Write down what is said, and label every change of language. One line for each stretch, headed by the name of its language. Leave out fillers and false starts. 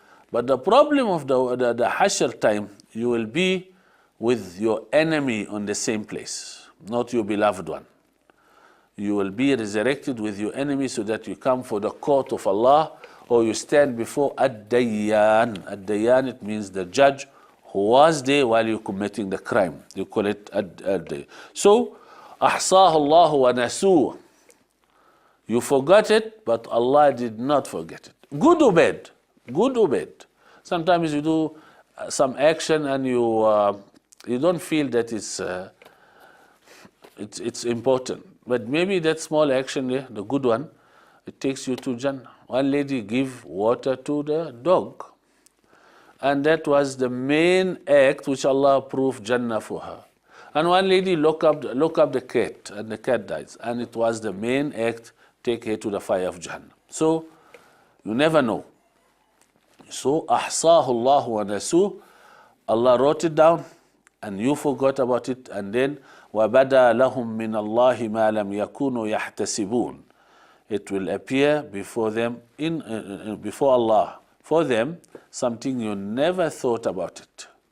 English: But the problem of the Hashr time, you will be with your enemy on the same place, not your beloved one. You will be resurrected with your enemy so that you come for the court of Allah or you stand before Ad-Dayyan. Ad-Dayyan, it means the judge who was there while you're committing the crime. You call it Ad-Dayyan.
Arabic: So, أحصاه الله ونسوه.
English: You forgot it, but Allah did not forget it. Good or bad? Good or bad? Sometimes you do some action and you don't feel that it's important. But maybe that small action there, the good one, it takes you to Jannah. One lady gave water to the dog. And that was the main act which Allah approved Jannah for her. And one lady look up the cat, and the cat dies. And it was the main act, take her to the fire of Jannah. So, you never know.
Arabic: So, أحصاه الله ونسوه.
English: Allah wrote it down, and you forgot about it, and then
Arabic: وَبَدَى لَهُم مِّنَ اللَّهِ مَا لَمْ يَكُونُوا يَحْتَسِبُونَ.
English: It will appear before them, before Allah, for them, something you never thought about it.